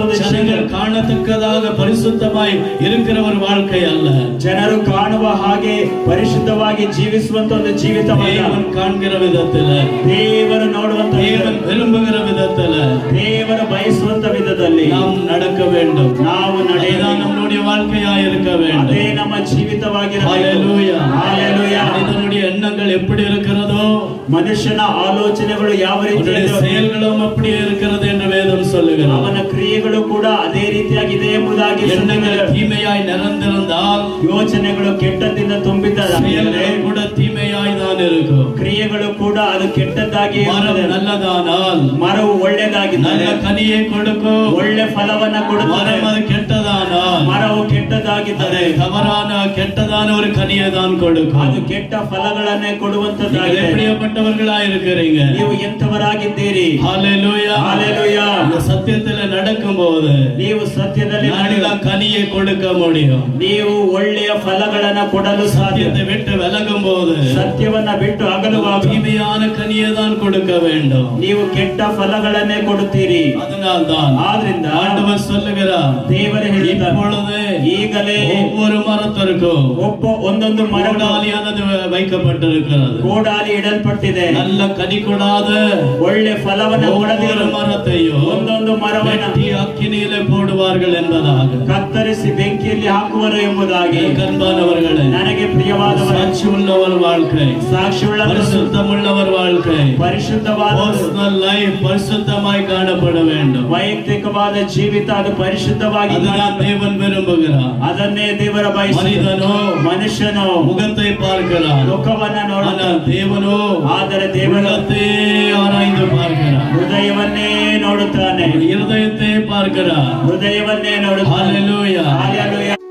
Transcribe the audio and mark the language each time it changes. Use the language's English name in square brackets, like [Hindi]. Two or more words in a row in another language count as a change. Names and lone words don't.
[Tamil] ஜனங்கள் காணத்தக்கதாக பரிசுத்தமாய் இருக்கிற ஒரு வாழ்க்கை அல்ல. [Kannada] ಜನರು ಕಾಣುವ ಹಾಗೆ ಪರಿಶುದ್ಧವಾಗಿ ಜೀವಿಸುವಂತ ಒಂದು ಜೀವಿತವಲ್ಲ. [Tamil] தேவன் காண்கிற விதத்துல, [Kannada] ದೇವರು ನೋಡುವಂತ, [Tamil] தேவன் விரும்புகிற விதத்துல, [Kannada] ದೇವರು ಬಯಸುವಂತ ವಿಧದಲ್ಲಿ [Tamil] நாம் நடக்க வேண்டும். [Kannada] ನಾವು ನಡೆಯதான் [Tamil] நம்முடைய வாழ்க்கையா இருக்க வேண்டும். [Kannada] ಅದೇ ನಮ್ಮ ಜೀವಿತವಾಗಿರಬೇಕು. [Tamil] ஹalleluya, ஹalleluya. மனிதனுடைய எண்ணங்கள் எப்படி இருக்கிறதோ, [Kannada] ಮನುಷ್ಯನ ಆಲೋಚನೆಗಳು ಯಾವ ರೀತಿ, [Tamil] செயல்களும் அப்படியே இருக்கிறது என்று வேதம் சொல்லுகிறது. [Kannada] ಅವನ ಕ್ರಿಯೆಗಳು ಕೂಡ ಅದೇ ರೀತಿಯಾಗಿದೆ ಎಂಬುದಾಗಿ. [Tamil] எண்ணங்கள் தீமையாய் நிறைந்திருந்தால், [Kannada] ಯೋಚನೆಗಳು ಕೆಟ್ಟದಿಂದ ತುಂಬಿದ್ದರೆ [Tamil] செயல்கள் கூட தீமையாய் தான் இருக்கும். [Kannada] ಕ್ರಿಯೆಗಳು ಕೂಡ ಅದು ಕೆಟ್ಟದ್ದಾಗಿ. [Tamil] மரம் நல்லதானால் [Kannada] ಮರವು ಒಳ್ಳೆಯದಾಗಿದ್ದರೆ [Tamil] நல்ல கனியை கொடுக்கும். [Kannada] ಒಳ್ಳೆ ಫಲವನ್ನ ಕೊಡುತ್ತದೆ. [Tamil] மரம் அது கெட்டதானால், [Kannada] ಮರವು ಕೆಟ್ಟದ್ದಾಗಿದ್ದರೆ [Tamil] தவறான கெட்டதான ஒரு கனியை தான் கொடுக்கும். [Kannada] ಅದು ಕೆಟ್ಟ ಫಲಗಳನ್ನೇ ಕೊಡುವಂತದ್ದಾಗಿದೆ. [Tamil] எப்படிப்பட்டவர்களாய் இருக்கிறீங்க? [Kannada] ನೀವು ಎಂತವರಾಗಿದ್ದೀರಿ? [Tamil] ஹalleluya, ஹalleluya. இந்த சத்தியத்துல நடக்கும்போது [Kannada] ನೀವು ಸತ್ಯದಲ್ಲಿ [Tamil] கனியை கொடுக்க முடியும். [Kannada] ನೀವು ಒಳ್ಳೆಯ ಫಲಗಳನ್ನ ಕೊಡಲು ಸಾಧ್ಯ. [Tamil] சத்தியத்தை விட்டு விலகும் போது, [Kannada] ಸತ್ಯವನ್ನ ಬಿಟ್ಟು ಅಗಲುವಾಗ [Tamil] தீமையான கனியை தான் கொடுக்க வேண்டும். [Kannada] ನೀವು ಕೆಟ್ಟ ಫಲಗಳನ್ನೇ ಕೊಡುತ್ತೀರಿ. [Tamil] அதனால்தான் [Kannada] ಆದ್ರಿಂದ [Tamil] ஆண்டவர் சொல்லுகிறார், [Kannada] ದೇವರು ಹೇಳಿದ್ದಾರೆ, [Tamil] இப்பொழுது [Kannada] ಈಗಲೇ [Tamil] ஒவ்வொரு மரத்திற்கும் [Kannada] ಒಂದೊಂದು [Tamil] கோடாலியானது வைக்கப்பட்டிருக்கிறது. [Kannada] ಕೋಡಾಲಿ ಇಡಲ್ಪಟ್ಟಿದೆ. [Tamil] நல்ல கனி கொடாத [Kannada] ಒಳ್ಳೆ ಫಲವನ್ನ ಕೊಡದಿರುವ [Tamil] மரத்தையும் [Kannada] ಒಂದೊಂದು ಮರವನ್ನ [Tamil] அக்கினியிலே போடுவார்கள் என்பதாக [Kannada] ಕತ್ತರಿಸಿ ಬೆಂಕಿಯಲ್ಲಿ ಹಾಕುವರು ಎಂಬುದಾಗಿ. [Tamil] கண்பானவர்களே, [Kannada] ನನಗೆ ಪ್ರಿಯವಾದವರ [Tamil] சாட்சி உள்ளவர் வாழ்க்கை, [Kannada] ಸಾಕ್ಷಿಯುಳ್ಳ [Tamil] பரிசுத்தம் உள்ளவர் வாழ்க்கை, [Kannada] ಪರಿಶುದ್ಧವಾದ [English] personal life [Tamil] பரிசுத்தமாய் காணப்பட வேண்டும். [Kannada] ವೈಯಕ್ತಿಕವಾದ ಜೀವಿತ ಅದು ಪರಿಶುದ್ಧವಾಗಿ, [Tamil] அதுதான் தேவன் விரும்புகிறார். [Kannada] ಅದನ್ನೇ ದೇವರ [Tamil] மனிதனோ [Kannada] ಮನುಷ್ಯನು [Tamil] முகத்தை பார்க்கிறார், [Kannada] ಮುಖವನ್ನ ನೋಡುತ್ತಾನೆ. [Tamil] தேவனோ [Kannada] ಆದರೆ ದೇವರ [Tamil] உள்ளத்தை ஆராய்ந்து பார்க்கிறார், [Kannada] ಹೃದಯವನ್ನೇ ನೋಡುತ್ತಾನೆ. [Tamil] இருதயத்தை பார்க்கிறார். [Kannada] ಹೃದಯವನ್ನೇ ನೋಡುತ್ತಾನೆ. [Tamil] ஹalleluya. Hallelujah.